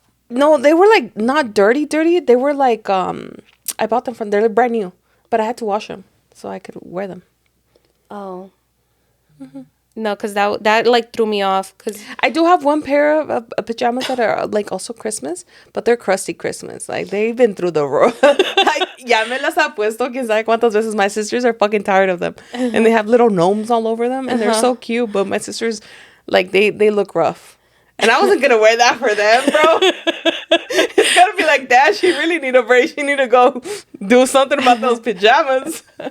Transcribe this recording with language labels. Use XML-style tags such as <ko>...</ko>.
<en>No, they were like not dirty, dirty. They were like I bought them from. They're like brand new, but I had to wash them so I could wear them. Oh. No, because that like threw me off. Because I do have one pair of pajamas that are like also Christmas, but they're crusty Christmas. Like they've been through the road.</en> <es>Like ya me las ha puesto quién sabe cuántas veces.</es> <en>My sisters are fucking tired of them, and they have little gnomes all over them, and they're so cute. But my sisters, like they look rough, and I wasn't gonna wear that for them, bro. It's gonna be like, Dad, she really need a break. She need to go do something about those pajamas.</en>